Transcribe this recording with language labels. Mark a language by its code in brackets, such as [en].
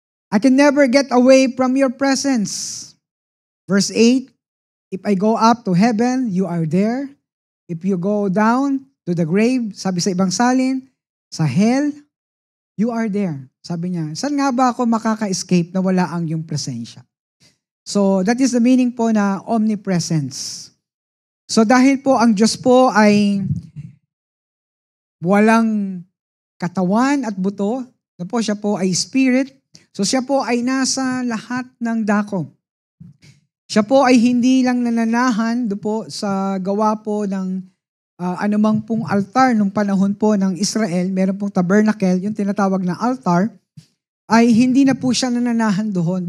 [en] I can never get away from your presence. Verse 8, if I go up to heaven, you are there. If you go down to the grave, [tl] sabi sa ibang salin, sa hell, [en] you are there. [tl] Sabi niya, saan nga ba ako makaka-escape na wala ang iyong presensya? [en] So that is the meaning po na omnipresence. [tl] So dahil po ang Diyos po ay walang katawan at buto, siya po ay spirit, so siya po ay nasa lahat ng dako. Siya po ay hindi lang nananahan po sa gawa po ng anumang pong altar nung panahon po ng Israel, meron pong tabernacle, yung tinatawag na altar, ay hindi na po siya nananahan doon.